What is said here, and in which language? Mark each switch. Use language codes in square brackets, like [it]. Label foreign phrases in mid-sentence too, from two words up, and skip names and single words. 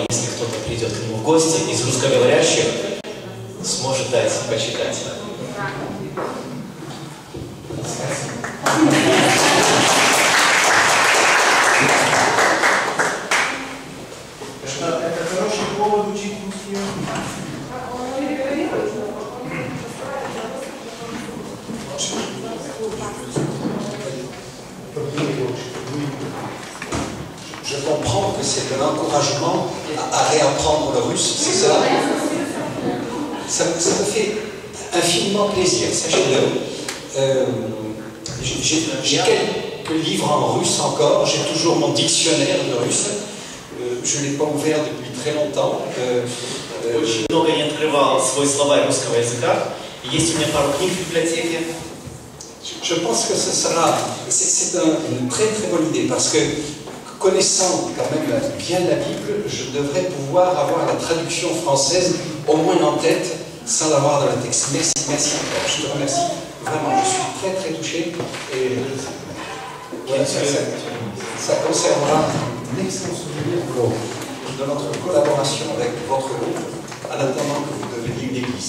[ru] Если кто-то придет к нему в гости из русскоговорящих, сможет дать почитать. Это хороший повод учить русский язык. [fr] Je comprends que c'est un encouragement à réapprendre le russe, c'est ça? Ça me fait infiniment plaisir, sachez-le. J'ai quelques livres en russe encore, j'ai toujours mon dictionnaire de russe. Je ne l'ai pas ouvert depuis très longtemps. [ru] Очень много не открывал свой словарь русского языка. Есть у меня пару книг в библиотеке. [fr] Je pense que ce sera, c'est une très très bonne idée parce que connaissant quand même bien la Bible, je devrais pouvoir avoir la traduction française au moins en tête sans l'avoir dans le texte. Merci, merci encore. Je te remercie. Vraiment, je suis très très touché et ça conservera un excellent souvenir de notre collaboration avec votre groupe en attendant que vous deveniez une église.